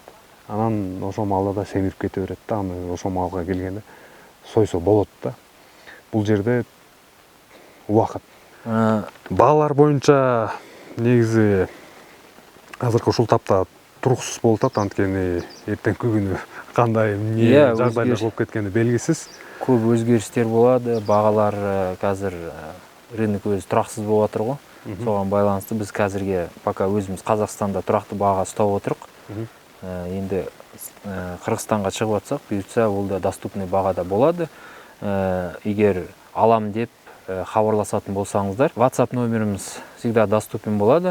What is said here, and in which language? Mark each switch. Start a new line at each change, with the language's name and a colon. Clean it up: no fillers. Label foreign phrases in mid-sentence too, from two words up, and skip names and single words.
Kyrgyz: Анан ошо маалда да семирип кете берет да, аны ошо маалга келгенде сойсо болот да. Бул жерде убакыт. Баалар боюнча негизи азыркы ушул тапта туруксуз болуп атат, анткени эртеңки күнү кандай эмне жагдайлар болуп кеткени белгисиз.
Kazakh: Көп өзгерістер болады, бағалар қазір рынок өзі тұрақсыз болып жатыр ғой. Соған байланысты біз қазірге пока өзіміз Қазақстанда тұрақты баға ұстап отырық. Енді Қырғызстанға шығып жатсақ, бұйыртса ол да доступный бағада болады. Егер алам деп хабарласатын болсаңыздар, WhatsApp номеріміз
Russian: всегда доступен
Kazakh: болады.